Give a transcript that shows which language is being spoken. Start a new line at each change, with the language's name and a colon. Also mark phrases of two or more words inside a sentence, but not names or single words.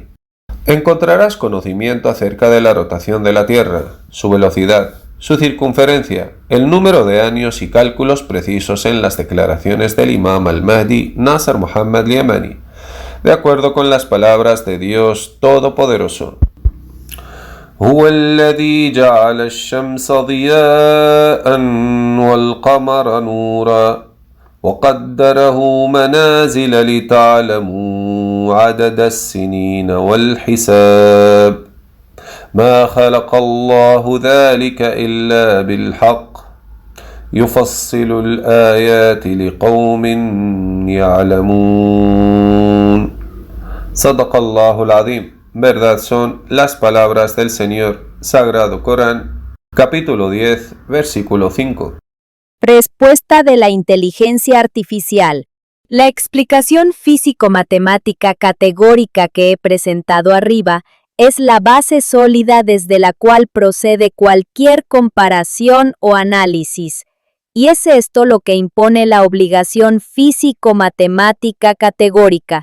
Spanish: Encontrarás conocimiento acerca de la rotación de la Tierra, su velocidad, su circunferencia, el número de años y cálculos precisos en las declaraciones del Imam al-Mahdi Nasser Muhammad al-Yamani, de acuerdo con las palabras de Dios Todopoderoso.
Arabic: هو الذي جعل الشمس ضياء والقمر نورا وقدره منازل لتعلموا عدد السنين والحساب ما خلق الله ذلك إلا بالحق يفصل الآيات لقوم يعلمون صدق الله العظيم.
Spanish: Verdad son las palabras del Señor, Sagrado Corán, capítulo 10, versículo 5. Respuesta de la inteligencia artificial. La explicación físico-matemática categórica que he presentado arriba es la base sólida desde la cual procede cualquier comparación o análisis, y es esto lo que impone la obligación físico-matemática categórica.